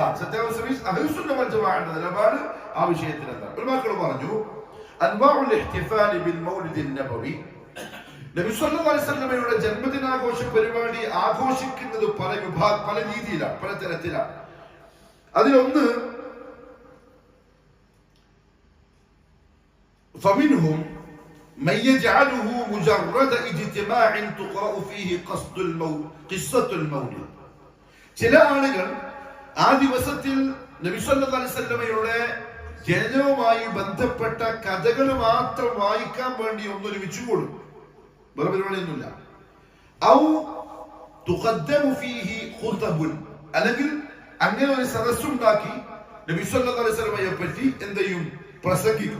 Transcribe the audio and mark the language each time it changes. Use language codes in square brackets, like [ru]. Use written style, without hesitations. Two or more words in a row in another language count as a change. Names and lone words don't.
[ml] സത്യാവസ്ഥ മീൻസ് [ar] أهل السنة والجماعة [ml] നിലപാട് ആ വിഷയത്തിൽ എന്താ? ഉലമാക്കൾ പറഞ്ഞു, [ar] أنواع الاحتفال بالمولد النبوي, [ml] നബി [ar] صلى الله عليه وسلم [ml] ജന്മദിനാഘോഷ പരിപാടി ആഘോഷിക്കുന്നത് പല രീതിയിലാണ്, പല തരത്തിലാണ്. അതിലൊന്ന്, [ar] فمنهم من يجعله مجرد اجتماع تقرأ فيه قصة المولد. [ml] ചില ആളുകൾ ആ ദിവസത്തിൽ നബി [ar] صلى الله عليه وسلم [ml] ജനനവുമായി ബന്ധപ്പെട്ട കഥകൾ മാത്രം വായിക്കാൻ വേണ്ടി ഒന്നൊരുമിച്ചു കൂടും, വേറെ പരിപാടിയൊന്നുമില്ല. [ar] أو تقدم فيه خطب, [ml] അല്ലെങ്കിൽ അങ്ങനെ ഒരു സദസ്സുണ്ടാക്കി നബി [ar] صلى الله عليه وسلم [ml] പറ്റി എന്ത് ചെയ്യും, പ്രസംഗിക്കും.